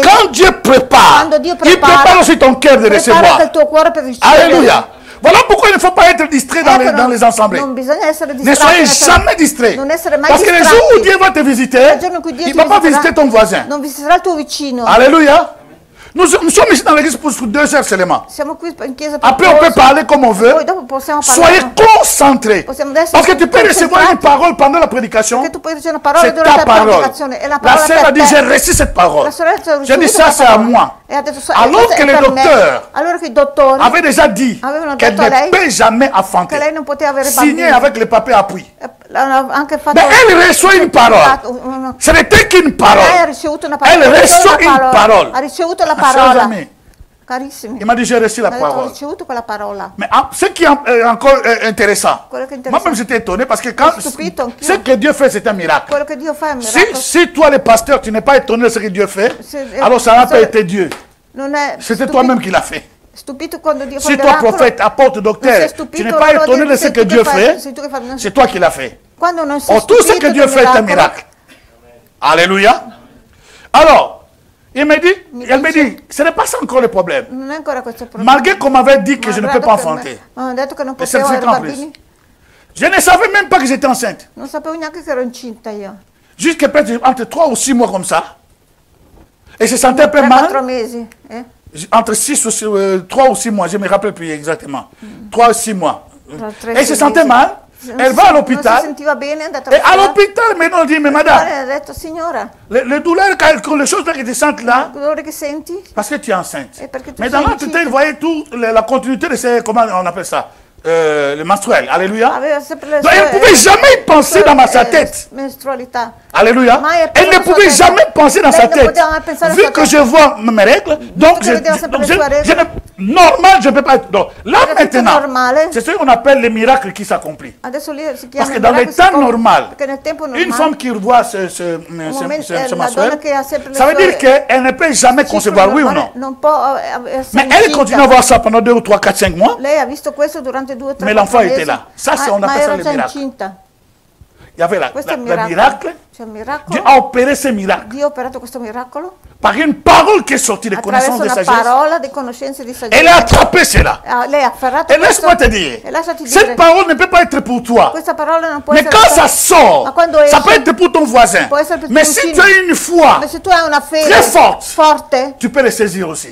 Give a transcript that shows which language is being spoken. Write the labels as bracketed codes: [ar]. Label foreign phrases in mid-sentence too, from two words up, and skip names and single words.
[fr] quand Dieu prépare, [it] Quando Dio [fr] il [it] prepara, [fr] prépare aussi ton cœur de [it] prepara anche [fr] recevoir. [it] il tuo cuore per ricevere. [fr] Alléluia. Voilà pourquoi il ne faut pas être distrait dans [it] Ecco, [fr] dans les assemblées. [it] Non bisogna essere [fr] Ne [it] distratti. [fr] soyez [it] essere- [fr] jamais distrait. [it] Non essere mai [fr] Parce que les [it] distratti. [fr] jours où Dieu va te visiter, [it] Il giorno in cui Dio [fr] il [it] ti [fr] ne va pas [it] visiterà, [fr] visiter ton voisin. [it] non visiterà il tuo vicino. [fr] Alléluia. Nous sommes ici dans l'église pour 2 heures seulement. [it] Siamo qui in chiesa per [fr] Après, on peut [it] 2 [fr] parler comme on veut. [it] Poi dopo possiamo [fr] Soyez [it] parlare. [fr] concentrés. [it] Possiamo adesso [fr] Parce que tu peux recevoir une [it] concentrati. [fr] parole pendant la prédication. [it] Perché tu puoi ricevere una parola [fr] C'est [it] durante [fr] ta [it] la [fr] parole. [it] predicazione. È la [fr] La [it] parola [fr] sœur a [it] per [fr] dit, [it] te. [fr] j'ai reçu cette parole. [it] La sorella ha [fr] J'ai dit, [it] ricevuto [fr] ça [it] questa [fr] c'est à [it] parola. [fr] moi. [it] E ha detto, [fr] Alors [it] questa [fr] que [it] è [fr] le [it] per me. [fr] docteur [it] Allora che i dottori [fr] avait déjà dit [it] avevano [fr] qu'elle [it] detto a lei [fr] ne peut jamais [it] che [fr] enfanter. [it] lei non poteva avere [fr] Signer [it] bambini. [fr] avec le papier appui. [it] L'hanno anche fatto. [fr] Mais elle reçoit une parole. [it] Una- [fr] Ce n'était qu'une [it] Lei ha [fr] parole. [it] ricevuto una parola. [fr] Elle [it] Ha ricevuto [fr] reçoit une parole. [it] Ha ricevuto la [fr] Chers [it] parola. [fr] amis, [it] Carissimi. [fr] il m'a dit, j'ai reçu la [it] Ha detto, ho [fr] parole. [it] ricevuto quella parola. [fr] Mais ce qui est encore intéressant, [it] Quello che è [fr] moi-même [it] interessante. [fr] j'étais étonné parce que quand [it] Stupito anch'io. [fr] ce que Dieu fait, c'est un miracle. [it] Quello che Dio fa è un [fr] Si, [it] miracolo. [fr] si toi, le pasteur, tu n'es pas étonné de ce que Dieu fait, alors ça n'a pas été Dieu. [it] Non è [fr] C'était [it] stupito- [fr] toi-même qui l'as fait. [it] Stupito quando Dio fa [fr] Si [it] un [fr] toi, [it] miracolo. [fr] prophète, apôtre, [it] Non [fr] docteur, [it] sei [fr] tu [it] stupito, [fr] n'es pas [it] allora [fr] étonné de [it] sei [fr] ce que [it] tu [fr] Dieu [it] fai- [fr] fait, [it] sei tu che fai- non- [fr] c'est toi qui l'as fait. [it] Quando non sei [fr] Oh, tout ce [it] stupito [fr] que Dieu [it] del [fr] fait est un [it] miracolo, [fr] miracle. Alléluia. Alors, elle me dit, ce n'est pas ça encore le problème. [it] Non è ancora questo il problema. [fr] Malgré qu'on m'avait dit que je ne peux pas enfanter. [it] Ho detto che non [fr] Le [it] potevo avere [fr] certificat en plus. [it] bambini. [fr] Je ne savais même pas que j'étais enceinte. [it] Non sapevo neanche che ero incinta io. [fr] Jusqu'à peut-être entre 3 ou 6 mois comme ça. Et je sentais un peu [it] 3-4 [fr] mal. [it] mesi. [fr] Entre 3 ou 6 mois, je ne me rappelle plus exactement. 3 ou 6 mois. [it] Tra 3 [fr] Et je sentais mal. Elle va à [it] Non si [fr] l'hôpital. [it] sentiva bene, è andata [fr] Et à l'hôpital, maintenant, on dit, mais madame, [it] Ha detto, signora, [fr] les douleurs, les choses là que tu sens là, [it] il dolore che senti? [fr] parce que tu es enceinte. Et parce que tu Mais es dans enceinte. l'entretien, il voyait tout, la continuité de ces, comment on appelle ça, le menstruel. Alléluia. [it] Aveva sempre le [fr] Donc, elle ne pouvait jamais y penser dans sa tête. [it] Menstrualità. [fr] Alléluia. [it] Ma è [fr] Elle ne [it] per la [fr] pouvait [it] sua [fr] jamais tête. penser dans [it] Lei [fr] sa [it] non [fr] tête. [it] poteva mai pensare [fr] Vu [it] alla [fr] que [it] sua [fr] je vois mes règles, donc [it] che vedeva sempre le sue [fr] normal, je ne peux pas être. Donc là [it] Era tutto [fr] maintenant, [it] normale. [fr] c'est ce qu'on appelle les miracles qui s'accomplissent. [it] Adesso lì si [fr] Parce [it] chiama [fr] que dans le [it] miracolo, [fr] temps normal, [it] perché nel tempo [fr] une [it] normale [fr] femme qui voit ce [it] la [fr] menstruel, [it] donna che ha sempre le [fr] ça veut [it] sue [fr] dire qu'elle ne peut jamais [it] ciclo [fr] concevoir, oui ou [it] normale [fr] non? [it] non può essere [fr] Mais elle [it] incinta. [fr] continue à voir ça pendant 2 ou 3, 4, 5 mois. [it] Lei ha visto questo durante 2 o 3 [fr] Mais l'enfant [it] mesi. [fr] était là. Ça, c'est- on [it] Ma [fr] appelle ça [it] era [fr] le [it] già [fr] miracle. [it] incinta. [fr] Il y avait [it] Questo è [fr] le [it] il miracolo. [fr] miracle. [it] C'è il [fr] Dieu [it] miracolo. [fr] a opéré ce miracle. [it] Dio ha operato questo miracolo. [fr] Par une parole qui est sortie de connaissance de sagesse. Elle a attrapé cela. Et laisse-moi te dire, cette parole ne peut pas être pour toi. Mais quand ça sort, ça peut être pour ton voisin. Mais si tu as une foi très forte, tu peux le saisir aussi.